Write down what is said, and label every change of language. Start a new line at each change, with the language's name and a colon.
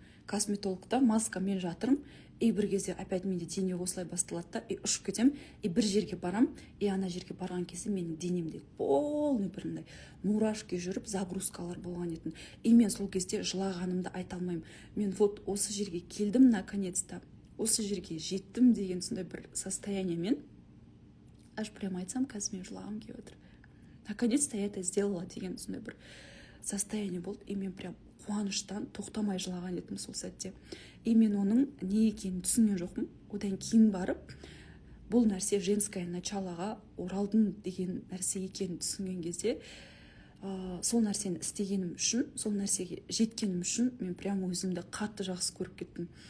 Kazakh: Косметологта маска мен жатырмын, и бір кезде опять менде дене осылай басталады да, и ұшып кетем, и бір жерге барам, и ана жерге барған кезде менің денемде полный біріндай мурашки жүріп, загрузкалар болған етін. И мен сол кезде жылағанымды айта алмаймын. Мен вот осы жерге келдім наконец-то, осы жерге жеттім деген сондай бір состояниемен, аж прям айтсам, қазір мен жылағым келіп отыр.
Russian: Наконец-то я это сделала
Kazakh: деген сондай бір состояние болды. И мен прям қуаныштан тоқтамай жылаған едім сол сәтте. И мен оның не екенін түсінген жоқпын. Одан кейін барып, бұл нәрсе женское началоға оралдым деген нәрсе екенін түсінген кезде, сол нәрсені істегенім үшін, сол нәрсеге жеткенім үшін мен прям өзімді қатты жақсы көріп кеттім.